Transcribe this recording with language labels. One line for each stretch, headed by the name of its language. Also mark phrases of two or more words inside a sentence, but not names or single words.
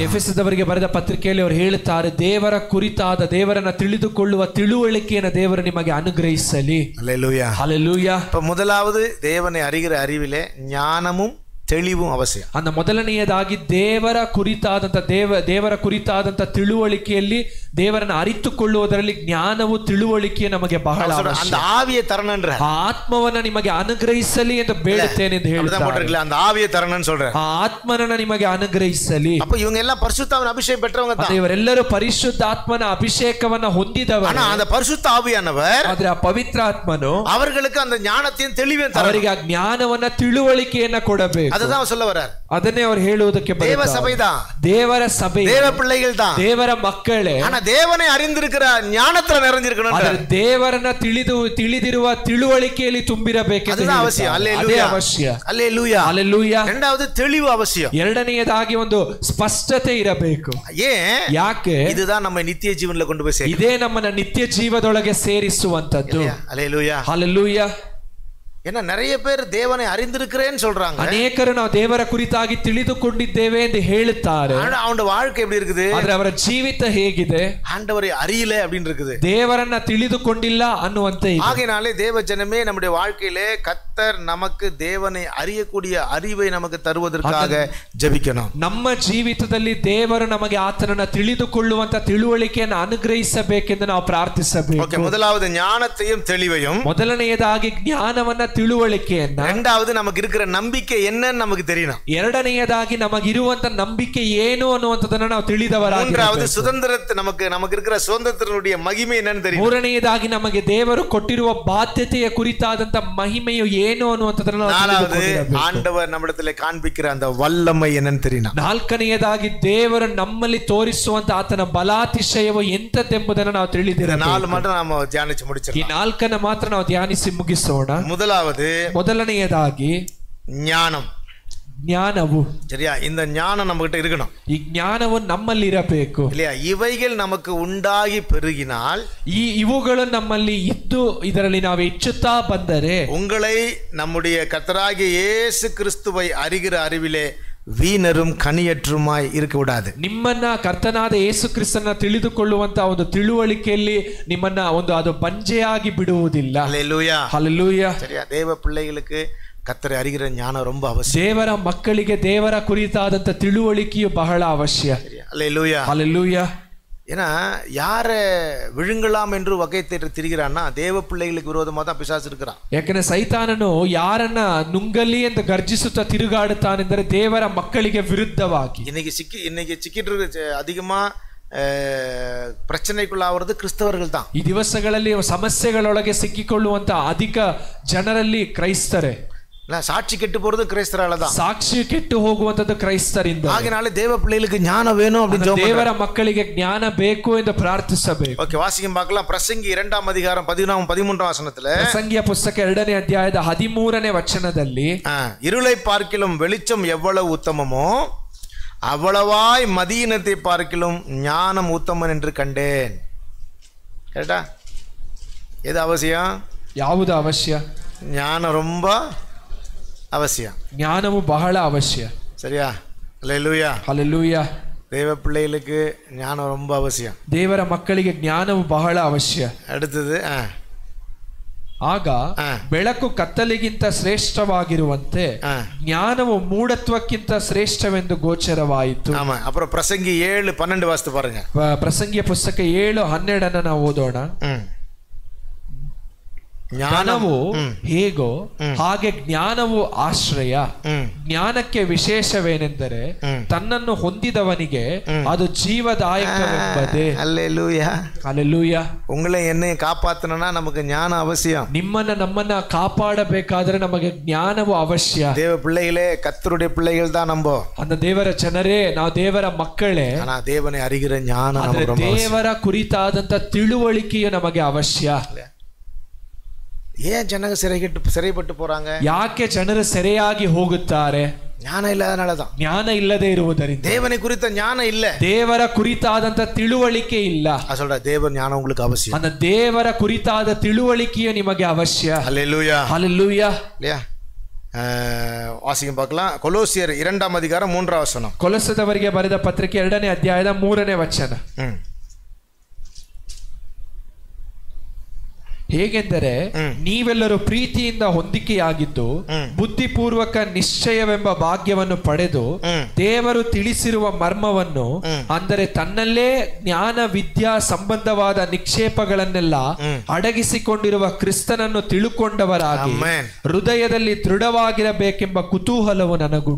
Kannada: ಎಫೆಸದವರಿಗೆ ಬರೆದ ಪತ್ರಿಕೆಯಲ್ಲಿ ಅವರು ಹೇಳುತ್ತಾರೆ, ದೇವರ ಕುರಿತಾದ ದೇವರನ್ನ ತಿಳಿದುಕೊಳ್ಳುವ ತಿಳುವಳಿಕೆಯನ್ನು ದೇವರು ನಿಮಗೆ ಅನುಗ್ರಹಿಸಲಿ.
Tamil: அல்லேலூயா. ஹல்லேலூயா. இப்ப முதலாவது தேவனை அறிகிற அறிவிலே ஞானமும் தெளிவும் அவசியம்.
Kannada: அந்த ಮೊದಲನೆಯದಾಗಿ ದೇವರ ಕುರಿತಾದಂತ ತಿಳುವಳಿಕೆಯಲ್ಲಿ ದೇವರನ್ನು ಅರಿತುಕೊಳ್ಳುವುದರಲ್ಲಿ ಜ್ಞಾನವು ತಿಳುವಳಿಕೆ ನಮಗೆ ಬಹಳ ಅವಶ್ಯ.
Tamil: அந்த ஆவியை தரணும்ன்ற
Kannada: ಆತ್ಮವನ್ನ ನಿಮಗೆ ಅನುಗ್ರಹಿಸಲಿ ಎಂದು ಬೇಡುತ್ತೇನೆ ಎಂದು ಹೇಳ್ತಾರೆ.
Tamil: அந்த ஆவியை தரணும்னு சொல்றாரு.
Kannada: ಆತ್ಮನನ್ನ ನಿಮಗೆ ಅನುಗ್ರಹಿಸಲಿ.
Tamil: அப்ப இவங்க எல்லாம் பரிசுத்தாவின் அபிஷேகம் பெற்றவங்க தான்.
Kannada: ಇವರೆಲ್ಲರೂ ಪರಿಶುದ್ಧಾತ್ಮನ ಅಭಿಷೇಕವನ್ನ ಹೊಂದಿದವರು.
Tamil: ஆனா அந்த பரிசுத்த ஆவியானவர்,
Kannada: ಆದ್ರೆ ಆ ಪವಿತ್ರ ಆತ್ಮನು
Tamil: அவர்களுக்கு அந்த ஞானத்தையும் தெளிவையும் தரணும்.
Kannada: ಅವರಿಗೆ ಆ ಜ್ಞಾನವನ್ನ ತಿಳುವಳಿಕೆಯನ್ನ ಕೊಡಬೇಕು.
Tamil: அதுதான் சொல்ல வர்றார்.
Kannada: ಅದನ್ನೇ ಅವರು ಹೇಳುವುದಕ್ಕೆ
Tamil: தேவ சபைதான்,
Kannada: ದೇವರ ಸಭೆ,
Tamil: தேவ பிள்ளைகள் தான்,
Kannada: ದೇವರ ಮಕ್ಕಳೇ.
Tamil: ஆனா தேவனை அறிந்திருக்கிற ஞானத்துல நிறைஞ்சிருக்கணும்.
Kannada: ಆದರೆ ದೇವರನ್ನ ತಿಳಿದಿರುವ ತಿಳುವಳಿಕೆಯಲ್ಲಿ ತುಂಬಿರಬೇಕು.
Tamil: அதுதான் அவசியம். அல்லேலூயா.
Kannada: ಅವಶ್ಯ.
Tamil: அல்லேலூயா. அல்லேலೂயா. இரண்டாவது தெளிவு அவசியம்.
Kannada: ಎರಡನೆಯದಾಗಿ ಒಂದು ಸ್ಪಷ್ಟತೆ ಇರಬೇಕು.
Tamil: ஏன்?
Kannada: ಯಾಕೆ?
Tamil: இதுதான் நம்ம நித்திய ஜீவன்ல கொண்டு போய் சேர்க்கும்.
Kannada: ಇದೇ ನಮ್ಮನ್ನ ನಿತ್ಯ ಜೀವದೊಳಗೆ ಸೇರಿಸುವಂತದ್ದು.
Tamil: அல்லேலூயா. ஹல்லேலூயா. ஏன்னா நிறைய பேர் தேவனை அறிந்திருக்கிறேன்னு சொல்றாங்க.
Kannada: ಅನೇಕರು ನಾವು ದೇವರ ಕುರಿತಾಗಿ ತಿಳಿದುಕೊಂಡಿದ್ದೇವೆ ಎಂದು ಹೇಳುತ್ತಾರೆ.
Tamil: அவனோட வாழ்க்கை எப்படி இருக்குது?
Kannada: ಆದರೆ ಅವರ ಜೀವಿತ ಹೇಗಿದೆ?
Tamil: ஆண்டவரை அறியல அப்படின்னு இருக்குது.
Kannada: ದೇವರನ್ನ ತಿಳಿದುಕೊಂಡಿಲ್ಲ ಅನ್ನುವಂತೆ ಇದೆ.
Tamil: ஆகையினாலே தேவ ஜனமே நம்முடைய வாழ்க்கையிலே கர்த்தர் நமக்கு தேவனை அறியக்கூடிய அறிவை நமக்கு தருவதற்காக ஜெபிக்கணும்.
Kannada: ನಮ್ಮ ಜೀವಿತದಲ್ಲಿ ದೇವರು ನಮಗೆ ಆತನನ್ನ ತಿಳಿದುಕೊಳ್ಳುವಂತ ತಿಳುವಳಿಕೆಯನ್ನು ಅನುಗ್ರಹಿಸಬೇಕೆಂದು ನಾವು ಪ್ರಾರ್ಥಿಸಬೇಕು. ಓಕೆ,
Tamil: முதலாவது ஞானத்தையும் தெளிவையும்,
Kannada: ಮೊದಲನೆಯದಾಗಿ ಜ್ಞಾನವನ್ನ ತಿಳುವಳಿಕೆಯನ್ನ,
Tamil: இரண்டாவது நமக்கு இருக்கிற நம்பிக்கை என்னன்னு நமக்கு தெரியணும்,
Kannada: ಎರಡನೆಯದಾಗಿ ನಮಗಿರುವಂತ ನಂಬಿಕೆ ಏನು ಅನ್ನುವಂಥದ್ದನ್ನ ನಾವು ತಿಳಿದವರಾಗಿ,
Tamil: மூன்றாவது சுதந்திரத்தை நமக்கு இருக்கிற சுதந்திரத்தினுடைய மகிமை என்னன்னு தெரியும்,
Kannada: ಮೂರನೆಯದಾಗಿ ನಮಗೆ ದೇವರು ಕೊಟ್ಟಿರುವ ಬಾಧ್ಯತೆಯ ಕುರಿತಾದಂತ ಮಹಿಮೆಯು ಏನು ಅನ್ನುವಂಥದ್ದನ್ನ ನಾವು
Tamil: நாலாவது ஆண்டவர் நம்மிடத்திலே காண்பிக்கிற அந்த வல்லமை என்னன்னு தெரியணும்,
Kannada: ನಾಲ್ಕನೆಯದಾಗಿ ದೇವರು ನಮ್ಮಲ್ಲಿ ತೋರಿಸುವಂತ ಆತನ ಬಲಾತಿಶಯವು ಎಂತದೆಂಬುದನ್ನು ನಾವು ತಿಳಿದಿರಬೇಕು. ನಾಲ್ಕು ಮಾತ್ರ ನಾವು ಧ್ಯಾನಿಸಿ ಮುಗಿಸೋಣ. ಈ ನಾಲ್ಕನ್ನ ಮಾತ್ರ ನಾವು ಧ್ಯಾನಿಸಿ ಮುಗಿಸೋಣ. ಮೊದಲನೆಯದಾಗಿ ಜ್ಞಾನವು,
Tamil: சரியா? இந்த ஞானம் நம்ம கிட்ட இருக்கணும்.
Kannada: ಈ ಜ್ಞಾನವು ನಮ್ಮಲ್ಲಿ ಇರಬೇಕು.
Tamil: இல்லையா? இவைகள் நமக்கு உண்டாகி பெருகினால்,
Kannada: ಇವುಗಳು ನಮ್ಮಲ್ಲಿ ಇದ್ದು ಇದರಲ್ಲಿ ನಾವು ಹೆಚ್ಚುತ್ತಾ ಬಂದರೆ,
Tamil: உங்களை நம்முடைய கர்த்தராகிய இயேசு கிறிஸ்துவை அறிகிற அறிவிலே வீணரும் கனியற்றுமாய் இருக்க விடாது.
Kannada: ನಿಮ್ಮನ್ನ ಕರ್ತನಾದ ಯೇಸು ಕ್ರಿಸ್ತನ ತಿಳಿದುಕೊಳ್ಳುವಂತ ಒಂದು ತಿಳುವಳಿಕೆಯಲ್ಲಿ ನಿಮ್ಮನ್ನ ಅದು ಬಂಜೆಯಾಗಿ ಬಿಡುವುದಿಲ್ಲ.
Tamil: ஹல்லேலூயா. ஹல்லேலூயா. சரியா? தேவ பிள்ளைகளுக்கு கர்த்தரை அறிகிற ஞானம் ரொம்ப அவசியம்.
Kannada: ದೇವರ ಮಕ್ಕಳಿಗೆ ದೇವರ ಕುರಿತಾದಂತ ತಿಳುವಳಿಕೆಯು ಬಹಳ ಅವಶ್ಯ.
Tamil: ஹல்லேலூயா. ஹல்லேலூயா. ஏன்னா யாரை விழுங்கலாம் என்று வகை தேடி திரிகிறான்னா தேவ பிள்ளைகளுக்கு விரோதமாக தான் பிசாசு இருக்கிறான்.
Kannada: ಯಾಕಂದ್ರೆ ಸೈತಾನನು ಯಾರನ್ನ ನುಂಗಲಿ ಎಂದು ಗರ್ಜಿಸುತ್ತಾ ತಿರುಗಾಡುತ್ತಾನೆಂದರೆ ದೇವರ ಮಕ್ಕಳಿಗೆ ವಿರುದ್ಧವಾಗಿ.
Tamil: இன்னைக்கு சிக்கிட்டு இருக்க அதிகமா பிரச்சனைக்குள்ளாவது கிறிஸ்தவர்கள் தான்.
Kannada: ಈ ದಿವಸಗಳಲ್ಲಿ ಸಮಸ್ಯೆಗಳೊಳಗೆ ಸಿಕ್ಕಿಕೊಳ್ಳುವಂತ ಅಧಿಕ ಜನರಲ್ಲಿ ಕ್ರೈಸ್ತರೇ.
Tamil: சாட்சி கெட்டு போறது கிறிஸ்தரால தான்.
Kannada: ಸಾಕ್ಷಿ ಕೆಟ್ಟು ಹೋಗುವಂತದ್ದು ಕ್ರೈಸ್ತರಿಂದ.
Tamil: ஆகையால தேவ பிள்ளைகளுக்கு ஞானம் வேணும் அப்படி
Kannada: ದೇವರ ಮಕ್ಕಳಿಗೆ ಜ್ಞಾನ ಬೇಕು ಎಂದು ಪ್ರಾರ್ಥಿಸಬೇಕು.
Tamil: ஓகே, வாசிக்கும் பார்க்கலாம். பிரசங்கி 2ஆம் அதிகாரம் 14-13 வசனத்துல,
Kannada: ಪ್ರಸಂಗಿಯ ಪುಸ್ತಕ 2ನೇ ಅಧ್ಯಾಯದ 13ನೇ ವಚನದಲ್ಲಿ,
Tamil: இருளை பார்க்கிலும் வெளிச்சம் எவ்வளவு உத்தமமோ அவ்வளவாய் மதியினத்தை பார்க்கிலும் ஞானம் உத்தமன் என்று கண்டேன். கரெக்டா? எது அவசியம்?
Kannada: ಯಾವುದು ಅವಶ್ಯ?
Tamil: ஞானம் ரொம்ப அவசியம்.
Kannada: ಜ್ಞಾನವು ಬಹಳ ಅವಶ್ಯ.
Tamil: சரியா? ஹல்லேலூயா. ஹல்லேலூயா. தேவ பிள்ளைகளுக்கு ஞானம் ரொம்ப அவசியம்.
Kannada: ದೇವರ ಮಕ್ಕಳಿಗೆ ಜ್ಞಾನವು ಬಹಳ ಅವಶ್ಯ.
Tamil: அடுத்தது,
Kannada: ಆಗ ಬೆಳಕು ಕತ್ತಲಿಗಿಂತ ಶ್ರೇಷ್ಠವಾಗಿರುವಂತೆ ಜ್ಞಾನವು ಮೂಢತ್ವಕ್ಕಿಂತ ಶ್ರೇಷ್ಠವೆಂದು ಗೋಚರವಾಯಿತು.
Tamil: அப்புறம் பிரசங்கி 7:12 வாசித்து பாருங்க.
Kannada: ಪ್ರಸಂಗಿಯ ಪುಸ್ತಕ 7:12 ನಾವು ಓದೋಣ. ಜ್ಞಾನವು ಹೇಗೋ ಹಾಗೆ ಜ್ಞಾನವು ಆಶ್ರಯ. ಜ್ಞಾನಕ್ಕೆ ವಿಶೇಷವೇನೆಂದರೆ ತನ್ನನ್ನು ಹೊಂದಿದವನಿಗೆ ಅದು ಜೀವದಾಯಕವೆಂಬುದೇ.
Tamil: அல்லேலூயா. அல்லேலூயா. உங்களை என்னை காப்பாத்தணும்னா நமக்கு ஞானம் அவசியம்.
Kannada: ನಮ್ಮನ್ನ ಕಾಪಾಡಬೇಕಾದ್ರೆ ನಮಗೆ ಜ್ಞಾನವು ಅವಶ್ಯ.
Tamil: தேவ பிள்ளைகளே, கர்த்தருடைய பிள்ளைகள் தான் நம்ம.
Kannada: அந்த ದೇವರ ಜನರೇ, ನಾವು ದೇವರ ಮಕ್ಕಳೇ.
Tamil: ஆனா தேவனை அறிகிற ஞானம் நமக்கு ரொம்ப அவசியம்.
Kannada: ದೇವರ ಕುರಿತಾದಂತ ತಿಳುವಳಿಕೆಯು ನಮಗೆ ಅವಶ್ಯ.
Tamil: ஏன் ஜனங்க சிறைப்பட்டு போறாங்க?
Kannada: ಯಾಕೆ ಜನರು ಸೆರೆಯಾಗಿ ಹೋಗುತ್ತಾರೆ?
Tamil: ஞான இல்லதனாலதான்.
Kannada: ಜ್ಞಾನ ಇಲ್ಲದೆ ಇರುವುದರಿಂದ.
Tamil: தேவனை குறித்த ஞானம் இல்ல.
Kannada: ದೇವರ ಕುರಿತಾದಂತ ತಿಳುವಳಿಕೆ ಇಲ್ಲ.
Tamil: சொல்ற தேவ ஞானம் உங்களுக்கு அவசியம்.
Kannada: அந்த ದೇವರ ಕುರಿತಾದ ತಿಳುವಳಿಕೆಯು ನಿಮಗೆ ಅವಶ್ಯ.
Tamil: ஹல்லேலூயா. ஹல்லேலூயா. இல்லையா? வாசிக்க பார்க்கலாம். கொலோசியர் 2ஆம் அதிகாரம் 3ஆம் வசனம்.
Kannada: ಕೊಲೊಸದವರಿಗೆ ಬರೆದ ಪತ್ರಿಕೆ 2ನೇ ಅಧ್ಯಾಯದ 3ನೇ ವಚನ. ಹೇಗೆಂದರೆ ನೀವೆಲ್ಲರೂ ಪ್ರೀತಿಯಿಂದ ಹೊಂದಿಕೆಯಾಗಿದ್ದು ಬುದ್ಧಿಪೂರ್ವಕ ನಿಶ್ಚಯವೆಂಬ ಭಾಗ್ಯವನ್ನು ಪಡೆದು ದೇವರು ತಿಳಿಸಿರುವ ಮರ್ಮವನ್ನು, ಅಂದರೆ ತನ್ನಲ್ಲೇ ಜ್ಞಾನ ವಿದ್ಯಾ ಸಂಬಂಧವಾದ ನಿಕ್ಷೇಪಗಳನ್ನೆಲ್ಲ ಅಡಗಿಸಿಕೊಂಡಿರುವ ಕ್ರಿಸ್ತನನ್ನು ತಿಳುಕೊಂಡವರಾಗಿ ಹೃದಯದಲ್ಲಿ ದೃಢವಾಗಿರಬೇಕೆಂಬ ಕುತೂಹಲವು ನನಗುಂಟು.